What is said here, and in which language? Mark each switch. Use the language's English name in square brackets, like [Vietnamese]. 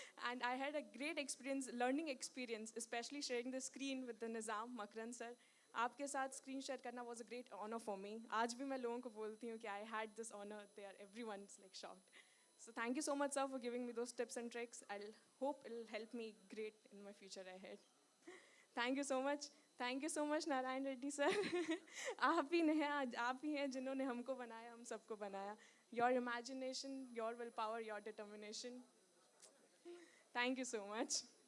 [English] And I had a great experience, learning experience, especially sharing the screen with the Nizam, Makaran sir. [Hindi] आपके साथ [English] screen share करना was a great honor for me. [Hindi] आज भी मैं लोगों को बोलती हूँ कि [English] I had this honor there. Everyone's like shocked. So thank you so much, sir, for giving me those tips and tricks. I'll hope it'll help me great in my future ahead. Thank you so much. Thank you so much, Narayan Reddy sir. [Hindi] आप ही हैं जिन्होंने हमको बनाया, हम सबको बनाया. [English] Your imagination, your willpower, your determination. Thank you so much.